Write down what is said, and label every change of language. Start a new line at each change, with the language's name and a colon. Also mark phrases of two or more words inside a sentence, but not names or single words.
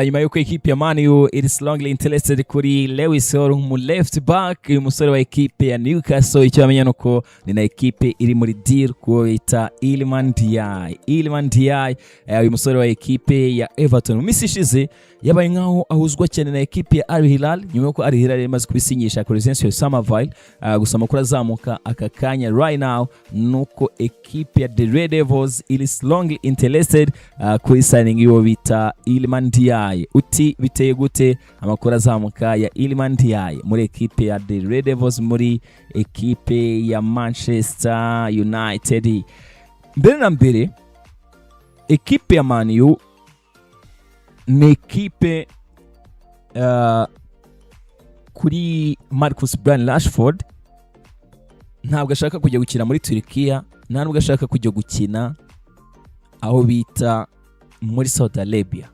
Kinyarwanda: Nyuma y'uko equipe ya Man U
English: is strongly interested
Kinyarwanda: kuri Lewis Hall mu
English: left back,
Kinyarwanda: uyu musore wa equipe ya Newcastle. Icyo bamenya nuko ni na equipe iri muri deal kuwo bita Iliman Ndiaye. Uyu musore wa equipe ya Everton mu minsi ishize yabaye nkaho ahuzwa cyane na equipe ya Al Hilal, nyuma y'uko Al Hilal yamaze kubisinyisha Crescencio Summerville. Gusa amakuru azamuka akakanya
English: right now
Kinyarwanda: nuko equipe ya The Red Devils iri
English: strongly interested
Kinyarwanda: kuri signing y'uwo bita Iliman Ndiaye. Uti biteye gute amakuru azamuka ya Iliman Ndiaye muri equipe ya The Red Devils muri equipe ya Manchester United? Mbere na mbere equipe ya Man U ni equipe kuri Marcus Rashford ntabwo ashaka kujya gukina muri Turkiya, ntabwo ashaka kujya gukina aho bita muri Saudi Arabia.